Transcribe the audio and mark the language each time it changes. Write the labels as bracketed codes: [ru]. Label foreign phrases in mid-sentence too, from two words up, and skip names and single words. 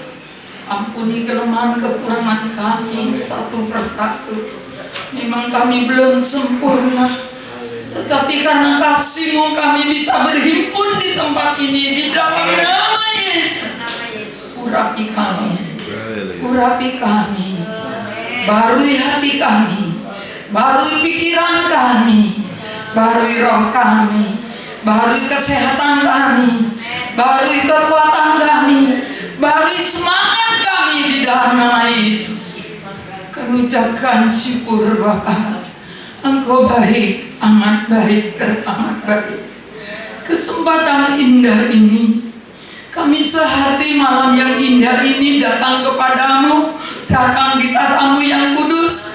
[id] Ampuni kelemahan kekurangan kami satu persatu. Memang kami belum sempurna, tetapi karena kasih-Mu kami bisa berhimpun di tempat ini di dalam nama Yesus. Urapi kami, urapi kami, barui hati kami, barui pikiran kami, barui roh kami, barui kesehatan kami, barui kekuatan kami, barui semangat kami di dalam nama Yesus. Kami ucapkan syukur, Bapa. Engkau baik, amat baik, teramat baik. Kesempatan indah ini, kami sehati malam yang indah ini datang kepadamu, datang di tatamu yang kudus.